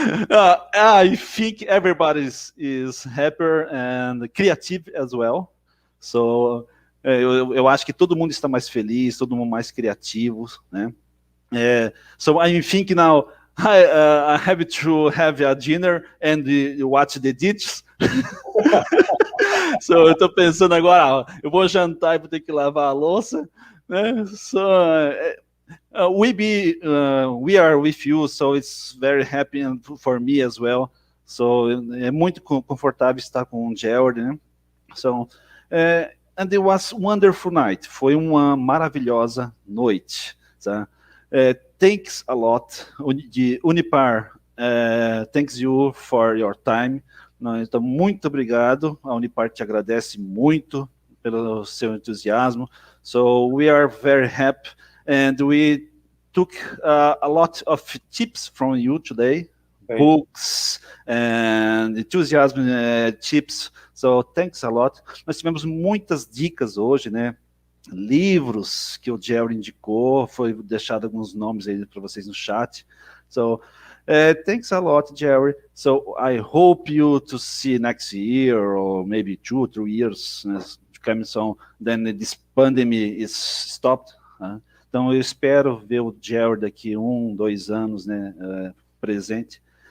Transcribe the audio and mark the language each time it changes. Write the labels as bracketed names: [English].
[English] I think everybody is happier and creative as well. [Portuguese] So, eu acho que todo mundo está mais feliz, todo mundo mais criativo, né? [English] So I'm thinking now, I have to have a dinner and watch the dishes. [Portuguese] So eu estou pensando agora, eu vou jantar e vou ter que lavar a louça, né? [English] So we are with you, so it's very happy for me as well. [Portuguese] So é muito confortável estar com o Jerry, né? [English] So and it was wonderful night. [Portuguese] Foi uma maravilhosa noite, tá? [English] Thanks a lot, de Unipar. Thanks you for your time. [Portuguese] Então, muito obrigado. A Unipar te agradece muito pelo seu entusiasmo. [English] So we are very happy, and we took a lot of tips from you today. Books and enthusiasm tips. So thanks a lot. [Portuguese] Nós tivemos muitas dicas hoje, né? Livros que o Jerry indicou, foi deixado alguns nomes aí para vocês no chat. [English] So thanks a lot, Jerry. So I hope you to see next year or maybe 2 or 3 years coming soon. Then this pandemic is stopped. [Portuguese] Então eu espero ver o Jerry daqui 1, 2 anos, né, presente.